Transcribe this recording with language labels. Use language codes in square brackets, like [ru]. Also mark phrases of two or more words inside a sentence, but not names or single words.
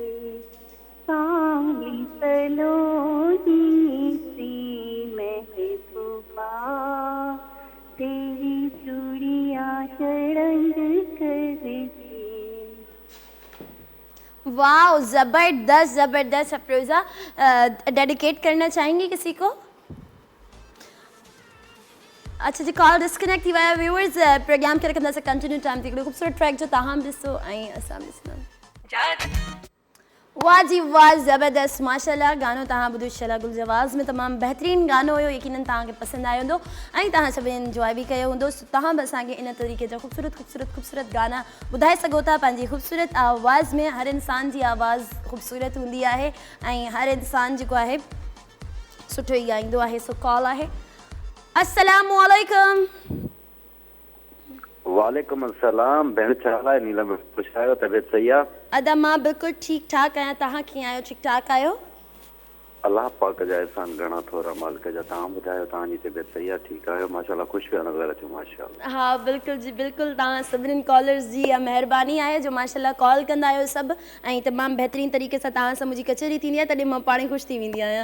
[ur] سانگلی سلونی سی محبوبہ، تیری چوڑیاں شرنگ کرکے. واہ، زبردست زبردست. افروزہ، ڈیڈیکیٹ کرنا چاہیں گی کسی کو? [sd] अच्छा जी, [en] call disconnect [sd] थी विया। व्यूअर्स, प्रोग्राम खे रखंदासीं [en] continue time [sd] ते हिकिड़ो ख़ूबसूरत ट्रैक जो तव्हां बि ॾिसो ऐं असां बि ॾिसंदा। वाह जी वाह, ज़बरदस्त, माशाल्लाह। गानो तव्हां ॿुधो शला गुल जवाज़ में, तमामु बहितरीनु गानो हुयो, यकीनन तव्हांखे पसंदि आयो हूंदो ऐं तव्हां सभिनी इंजॉय बि कयो हूंदो। तव्हां बि असांखे इन तरीक़े जा ख़ूबसूरत गाना ॿुधाए सघो था पंहिंजी ख़ूबसूरत आवाज़ में। हर इंसान जी आवाज़ ख़ूबसूरत हूंदी आहे ऐं हर इंसान जेको आहे सुठो ई ॻाईंदो आहे। सो कॉल आहे। [ar] السلام عليكم. وعليكم السلام. [sd] भेण छा हाल आहे? नीलम, ख़ुशि आहियो? तबियत सही आहे? अदा मां बिल्कुलु ठीकु ठाक आहियां, तव्हां कीअं आहियो? ठीकु ठाक आहियो? अलाह पाक जा एहसान घणा थोरा मालिक जा। तव्हां ॿुधायो, तव्हांजी तबियत सही आहे? ठीकु आहियो? माशाल्लाह, ख़ुशि पिया नज़र अचो। माशाल्लाह। हा बिल्कुलु जी बिल्कुलु, तव्हां सभिनीनि कॉलर्स जी इहा महिरबानी आहे जो माशाल्लाह कॉल कंदा आहियो सभु ऐं तमामु बहितरीनु तरीक़े सां तव्हां सां मुंहिंजी कचहरी थींदी आहे, तॾहिं मां पाण ख़ुशि थी वेंदी आहियां।